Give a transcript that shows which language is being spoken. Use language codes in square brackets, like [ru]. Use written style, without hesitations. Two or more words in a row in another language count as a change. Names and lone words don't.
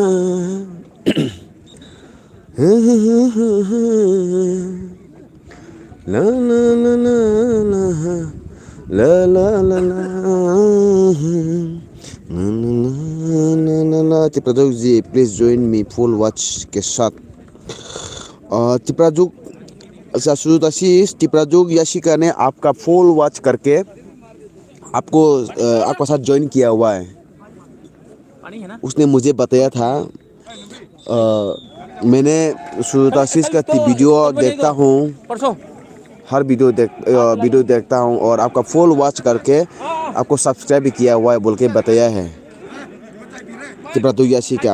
[en] ला ला ला ला ला ला ला ला। तिप्राजुक जी please join me full watch [hi] के साथ। तिप्राजुक अच्छा सुजुताशीष तिप्राजुक याशिका ने आपका [en] full watch [hi] करके आपको आपका साथ ज्वाइन किया हुआ है। उसने मुझे बताया था। मैंने सुजुताशीष का वीडियो देखता हूँ, हर वीडियो देखता हूँ और आपका [en] full watch [hi] करके आपको सब्सक्राइब भी किया हुआ है बोल के बताया है तिप्राजुक याशिका।